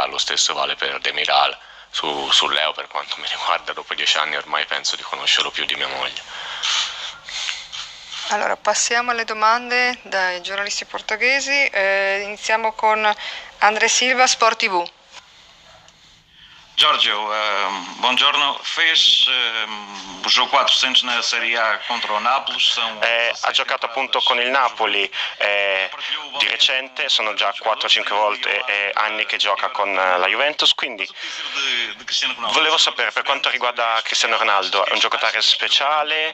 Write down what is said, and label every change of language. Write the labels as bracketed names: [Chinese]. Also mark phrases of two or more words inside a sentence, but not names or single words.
[Italian] Lo stesso vale per Demiral. Su Leo, per quanto mi riguarda, dopo 10 anni ormai penso di conoscerlo più di mia moglie. Allora, passiamo alle domande dai giornalisti portoghesi. Iniziamo con André Silva, Sport TV. Giorgio, buongiorno. [Portuguese] Fez o jogo 400 na Serie A [Italian] contro il Napoli. Ha giocato appunto con il Napoli di recente, sono già 4-5 volte anni che gioca con la Juventus, quindi volevo sapere, per quanto riguarda Cristiano Ronaldo, è un giocatore speciale?